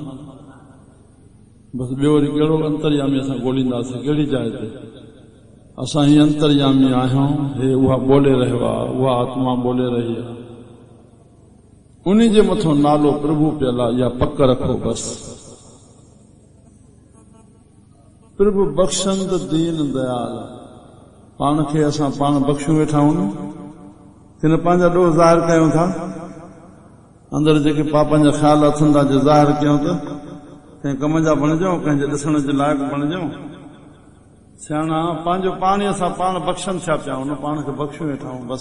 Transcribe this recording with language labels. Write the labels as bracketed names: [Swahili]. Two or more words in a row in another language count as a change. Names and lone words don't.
[Sindhi] बसि ॿियो वरी कहिड़ो अंतर्यामी असां ॻोल्हींदासीं, कहिड़ी जाइ ते? असां ही अंतर्यामी आहियूं। हे उहा ॿोले रहियो आहे, उहा आत्मा ॿोले रही आहे। उन्ही जे मथां नालो प्रभु पियल आहे, इहा पक रखो बसि। [Punjabi] प्रभु बख़्शंद दीन दयाल। [Sindhi] पाण खे असां पाण बख़्शूं वेठा आहियूं कि न पंहिंजा ॾोह ज़ाहिर कयूं था? अंदरि जेके पापनि जा ख़्याल अथनि था, जे ज़ाहिर कयूं त कंहिं कम जा बणिजूं, कंहिंजे ॾिसण जे लाइक़ु बणिजूं। सियाणा पंहिंजो पाण ई असां पाण बख़्शनि थिया पिया आहियूं, पाण खे बख़्शूं वेठा आहियूं बसि।